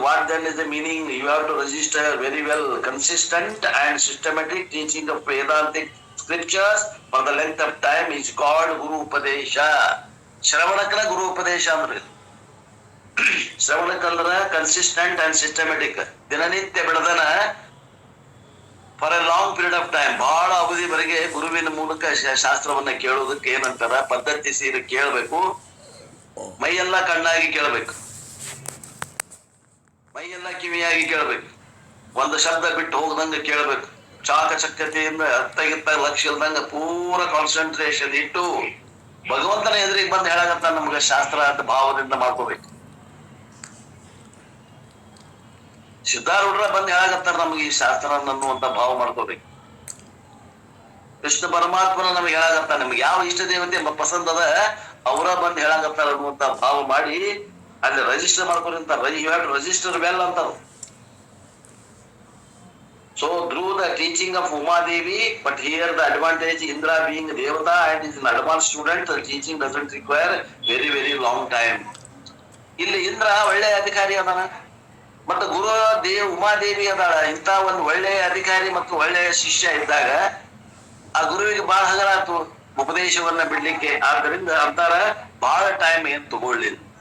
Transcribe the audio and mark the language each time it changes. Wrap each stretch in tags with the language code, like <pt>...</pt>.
<en>What then is the meaning? You have to register very well. Consistent and systematic teaching of Vedantic scriptures for the length of time is called Guru Upadesha.</en> <kn>Shravanakala Guru Upadesha ಅಂದ್ರೆ ಶ್ರವಣಕ್ಕಂದ್ರ</kn> <en>consistent and systematic,</en> <kn>ದಿನನಿತ್ಯ ಬಿಡದನ</kn> <en>for a long period of time,</en> <kn>ಬಹಳ ಅವಧಿವರೆಗೆ ಗುರುವಿನ ಮೂಲಕ ಶಾಸ್ತ್ರವನ್ನ ಕೇಳೋದಕ್ಕೆ ಏನಂತಾರ? ಪದ್ಧತಿ ಸೀರೆ ಕೇಳಬೇಕು. ಮೈಯೆಲ್ಲ ಕಣ್ಣಾಗಿ ಕೇಳಬೇಕು, ಮೈಯೆಲ್ಲ ಕಿವಿಯಾಗಿ ಕೇಳಬೇಕು, ಒಂದು ಶಬ್ದ ಬಿಟ್ಟು ಹೋಗದಂಗ ಕೇಳಬೇಕು. ಚಾಕಚಕ್ಯತೆಯಿಂದ ಅರ್ಥಗಿತ್ತ ಲಕ್ಷ್ಯ ಇಲ್ದಂಗ ಪೂರ ಕಾನ್ಸಂಟ್ರೇಷನ್ ಇಟ್ಟು ಭಗವಂತನ ಎದುರಿಗೆ ಬಂದು ಹೇಳಾಗತ್ತ ನಮ್ಗೆ ಶಾಸ್ತ್ರ ಅಂತ ಭಾವದಿಂದ ಮಾಡ್ಕೋಬೇಕು. ಸಿದ್ಧಾರೂಢರ ಬಂದು ಹೇಳಾಗತ್ತಾರ ನಮ್ಗೆ ಈ ಶಾಸ್ತ್ರ ಅನ್ನುವಂತ ಭಾವ ಮಾಡ್ಕೋಬೇಕು. ಕೃಷ್ಣ ಪರಮಾತ್ಮನ ನಮ್ಗೆ ಹೇಳಾಗತ್ತ, ನಿಮ್ಗೆ ಯಾವ ಇಷ್ಟ ದೇವತೆ ಪಸಂದ್ ಅದ ಅವರ ಬಂದು ಹೇಳಾಗತ್ತಾರ ಅನ್ನುವಂತ ಭಾವ ಮಾಡಿ ಅಲ್ಲಿ ರಿಜಿಸ್ಟರ್ ಮಾಡ್ಕೊರಿ ಅಂತ.</kn> <en>you have to register well</en> <kn>ಅಂತಾರ.</kn> <en>So through the teaching of Umadevi, but here the advantage, Indra being Devata and is an advanced student, the teaching doesn't require very very long time.</en> <kn>ಇಲ್ಲಿ ಇಂದ್ರ ಒಳ್ಳೆ ಅಧಿಕಾರಿ ಅದಾನ, ಮತ್ತು ಗುರು ಉಮಾದೇವಿ ಅದಾಳ. ಇಂಥ ಒಂದು ಒಳ್ಳೆಯ ಅಧಿಕಾರಿ ಮತ್ತು ಒಳ್ಳೆಯ ಶಿಷ್ಯ ಇದ್ದಾಗ ಆ ಗುರುವಿಗೆ ಬಹಳ ಹಗರ ಆಯ್ತು ಉಪದೇಶವನ್ನ ಬಿಡ್ಲಿಕ್ಕೆ. ಆದ್ದರಿಂದ ಅಂತಾರ ಬಹಳ ಟೈಮ್ ಏನ್ ತಗೊಳ್ಳಿಲ್ಲ.</kn>